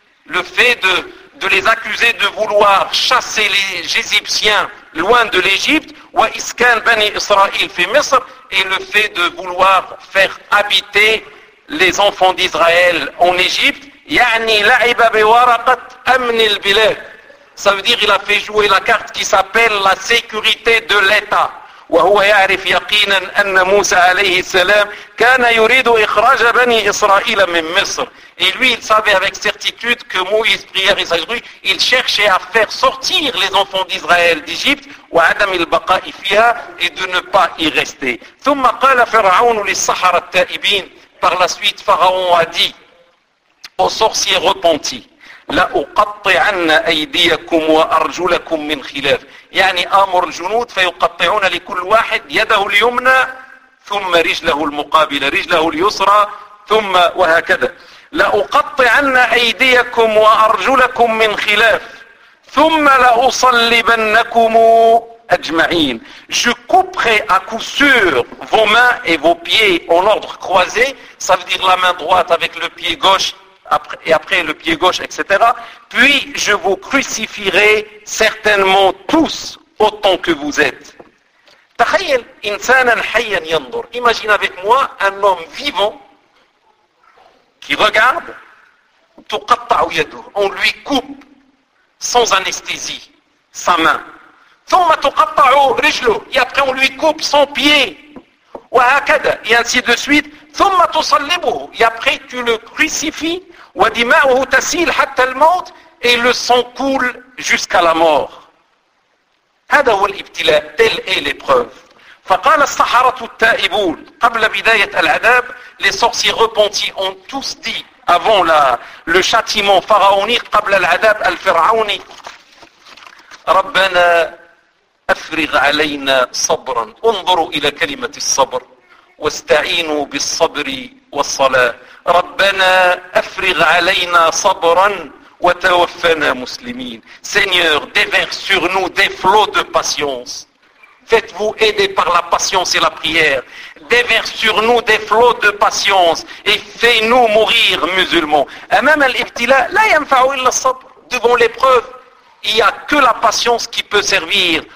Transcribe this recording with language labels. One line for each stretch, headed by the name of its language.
French: Le fait de les accuser de vouloir chasser les Égyptiens loin de l'Égypte,
Arabic: wa iskan bani Israël fi Misr,
French: et le fait de vouloir faire habiter les enfants d'Israël en Égypte,
Arabic: ya'ni la'iba bi waraqat amn al-bilad.
French: Ça veut dire qu'il a fait jouer la carte qui s'appelle la sécurité de l'État.
Arabic: وهو يعرف يقينا أن موسى عليه السلام كان يريد إخراج بني إسرائيل من مصر.
French: Et lui, il savait avec certitude que Moïse, prière et sagesse, il cherchait à faire sortir les enfants d'Israël d'Égypte,
Arabic: وعدم البقاء فيها,
French: et de ne pas y rester.
Arabic: ثم قال فرعون للسحرة التائبين.
French: Par la suite, Pharaon a dit aux sorciers repentis,
Arabic: لا أقطعن أيديكم وأرجلكم من خلاف. يعني أمر الجنود فيقطعون لكل واحد يده اليمنى ثم رجله المقابلة رجله اليسرى ثم وهكذا. لا أقطعن أيديكم وأرجلكم من خلاف ثم لا أصلبنكم أجمعين.
French: Je couperai à coup sûr vos mains et vos pieds en ordre croisé. Ça veut dire la main droite avec le pied gauche. Après le pied gauche, etc. Puis je vous crucifierai certainement tous autant que vous êtes.
Arabic: تخيل إنسانا حيا ينظر.
French: Imagine avec moi un homme vivant qui regarde.
Arabic: تقطع يده.
French: On lui coupe sans anesthésie sa main.
Arabic: ثم تقطع رجله.
French: Et après on lui coupe son pied.
Arabic: وهكذا.
French: Et ainsi de suite.
Arabic: ثم تصلبه.
French: Et après tu le crucifies.
Arabic: ودماؤه تسيل حتى الموت.
French: Et le sang coule jusqu'à la mort.
Arabic: هذا هو الابتلاء.
French: Telle est l'épreuve.
Arabic: فقال السحرة التائبون. قبل بداية العذاب.
French: Les sorciers repentis ont tous dit avant le châtiment pharaonique.
Arabic: قبل العذاب الفرعوني. ربنا أفرغ علينا صبرا، انظروا إلى كلمة الصبر، واستعينوا بالصبر والصلاة، ربنا أفرغ علينا صبرا وتوفنا مسلمين.
French: Seigneur, déverse sur nous des flots de patience. Faites-vous aider par la patience et la prière. Déverse sur nous des flots de patience et fais-nous mourir musulmans. Même l'ibtila,
Arabic: la yanfa'u illa sabr.
French: Devant l'épreuve, il n'y a que la patience qui peut servir.